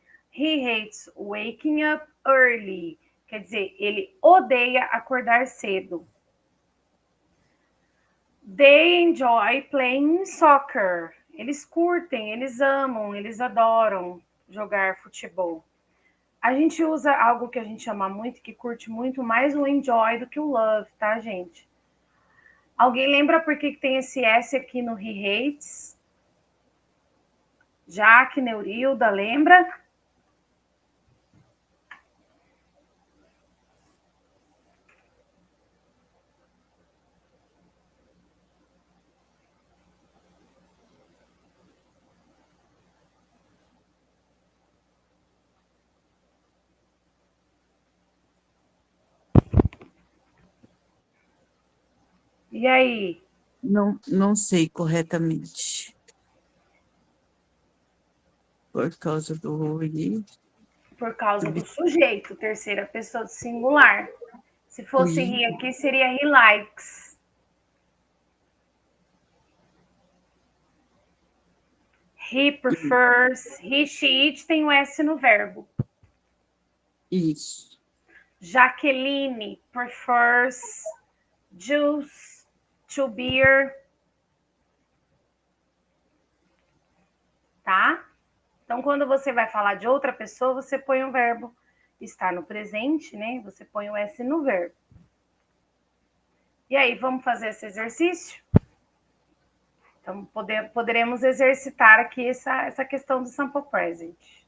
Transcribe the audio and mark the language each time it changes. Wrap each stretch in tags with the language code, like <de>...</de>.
<en>He hates waking up early.</en> <pt>Quer dizer, ele odeia acordar cedo.</pt> <en>They enjoy playing soccer.</en> <pt>Eles curtem, eles amam, eles adoram jogar futebol. A gente usa algo que a gente ama muito, que curte muito mais o enjoy do que o love, tá, gente? Alguém lembra por que tem esse S aqui no</pt> <en>he hates?</en> <pt>Jaque, Neurilda, lembra? E aí? Não sei corretamente. Por causa do Por causa do sujeito, terceira pessoa do singular. Se fosse he aqui, seria</pt> <en>he likes. He prefers. He, she, it</en> <pt>tem o S no verbo. Isso.</pt> <en>Jaqueline prefers juice to beer.</en> <pt>Tá? Então, quando você vai falar de outra pessoa, você põe o verbo estar no presente, né? Você põe o S no verbo. E aí, vamos fazer esse exercício? Então, poderemos exercitar aqui essa questão do sample present.</pt>